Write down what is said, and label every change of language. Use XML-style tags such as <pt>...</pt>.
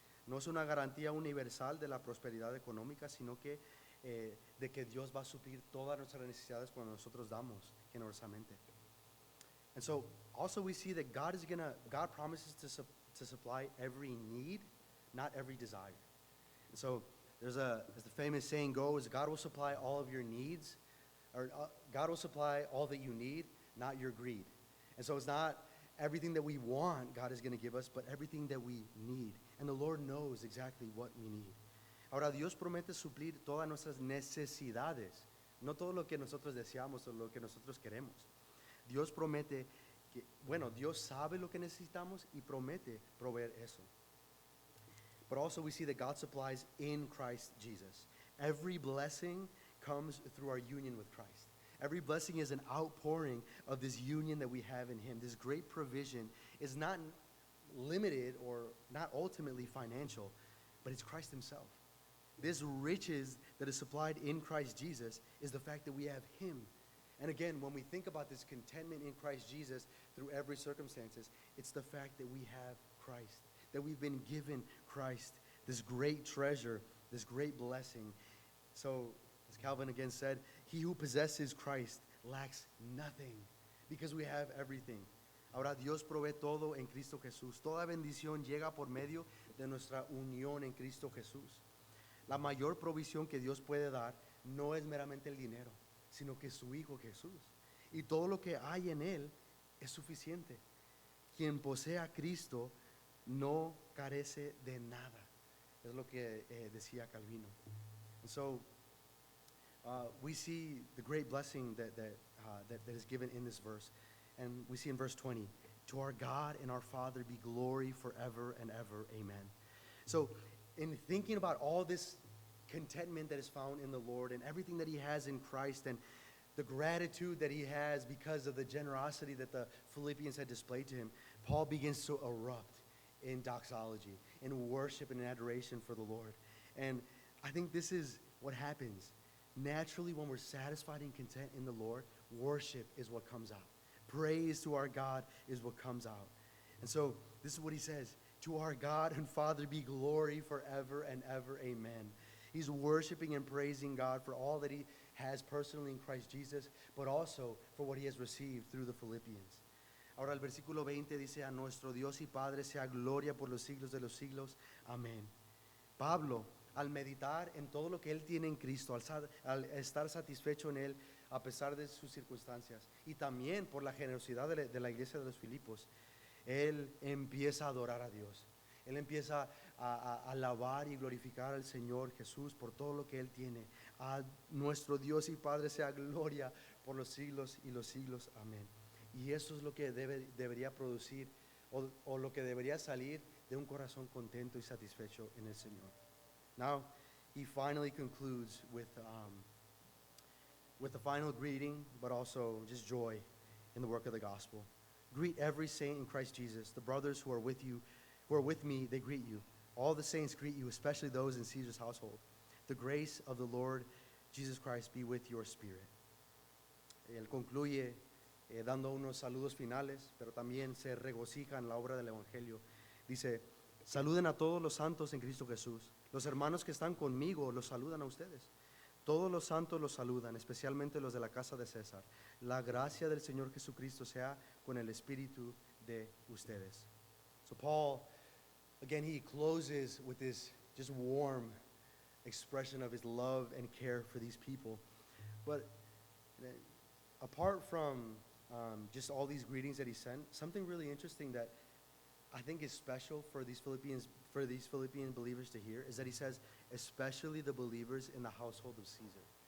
<es>No es una garantía universal de la prosperidad económica, sino que de que Dios va a suplir todas nuestras necesidades cuando nosotros damos generosamente.</es> <en>And so also we see that God promises to supply every need, not every desire. And so as the famous saying goes, God will supply all of your needs, or God will supply all that you need, not your greed. And so it's not everything that we want God is going to give us, but everything that we need. And the Lord knows exactly what we need. Ahora, Dios promete suplir todas nuestras necesidades, no todo lo que nosotros deseamos o lo que nosotros queremos. Dios promete que, Dios sabe lo que necesitamos y promete proveer eso. But also we see that God supplies in Christ Jesus. Every blessing comes through our union with Christ. Every blessing is an outpouring of this union that we have in Him. This great provision is not limited or not ultimately financial, but it's Christ Himself. This riches that is supplied in Christ Jesus is the fact that we have Him. And again, when we think about this contentment in Christ Jesus through every circumstances, it's the fact that we have Christ, that we've been given Christ, this great treasure, this great blessing. So, as Calvin again said, he who possesses Christ lacks nothing because we have everything.</en> <es>Ahora Dios provee todo en Cristo Jesús. Toda bendición llega por medio de nuestra unión en Cristo Jesús. La mayor provisión que Dios puede dar no es meramente el dinero, sino que su Hijo Jesús. Y todo lo que hay en Él es suficiente. Quien posee a Cristo no carece de nada. Es lo que decía Calvino.</es> <en>And so we see the great blessing that is given in this verse. And we see in verse 20, to our God and our Father be glory forever and ever. Amen. So in thinking about all this contentment that is found in the Lord and everything that he has in Christ and the gratitude that he has because of the generosity that the Philippians had displayed to him, Paul begins to erupt in doxology, in worship and in adoration for the Lord. And I think this is what happens. Naturally, when we're satisfied and content in the Lord, worship is what comes out. Praise to our God is what comes out. And so this is what he says, to our God and Father be glory forever and ever. Amen. He's worshiping and praising God for all that he has personally in Christ Jesus, but also for what he has received through the Philippians.</en> <es>Ahora el versículo 20 dice, a nuestro Dios y Padre sea gloria por los siglos de los siglos. Amén. Pablo, al meditar en todo lo que él tiene en Cristo, al estar satisfecho en él a pesar de sus circunstancias, y también por la generosidad de la iglesia de los Filipos, él empieza a adorar a Dios. Él empieza a alabar y glorificar al Señor Jesús por todo lo que Él tiene. A nuestro Dios y Padre sea gloria por los siglos y los siglos. Amén. Y eso es lo que debería producir o lo que debería salir de un corazón contento y satisfecho en el Señor.</es> <en>Now, he finally concludes with the final greeting, but also just joy in the work of the gospel. Greet every saint in Christ Jesus. The brothers who are with you, who are with me, they greet you. All the saints greet you, especially those in Caesar's household. The grace of the Lord Jesus Christ be with your spirit.</en> <es>Él concluye dando unos saludos finales, pero también se regocija en la obra del Evangelio. Dice, saluden a todos los santos en Cristo Jesús. Los hermanos que están conmigo los saludan a ustedes. Todos los santos los saludan, especialmente los de la casa de César. La gracia del Señor Jesucristo sea con el espíritu de ustedes.</es> <en>So Paul, again, he closes with this just warm expression of his love and care for these people. But apart from just all these greetings that he sent, something really interesting that I think is special for these Philippian believers to hear is that he says, especially the believers in the household of Caesar.</en>